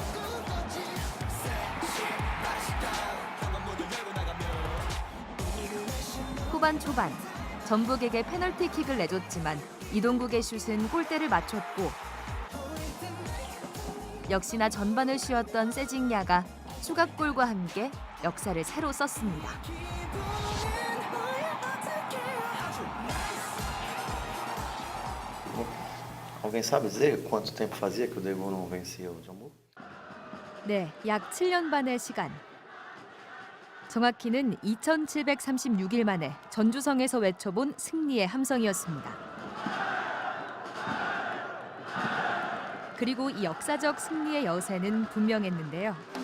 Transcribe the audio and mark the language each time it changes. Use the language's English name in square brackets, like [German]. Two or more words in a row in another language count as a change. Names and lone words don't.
[Korean] 후반 초반 전북에게 페널티킥을 내줬지만 이동국의 슛은 골대를 맞췄고 역시나 전반을 쉬었던 세징야가 추가골과 함께 역사를 새로 썼습니다. [Portuguese] Alguém sabe dizer quanto tempo fazia que o Daegu não vencia o Jammu? [Korean] 네, 약 7년 반의 시간. 정확히는 2736일 만에 전주성에서 외쳐본 승리의 함성이었습니다. 그리고 이 역사적 승리의 여세는 분명했는데요.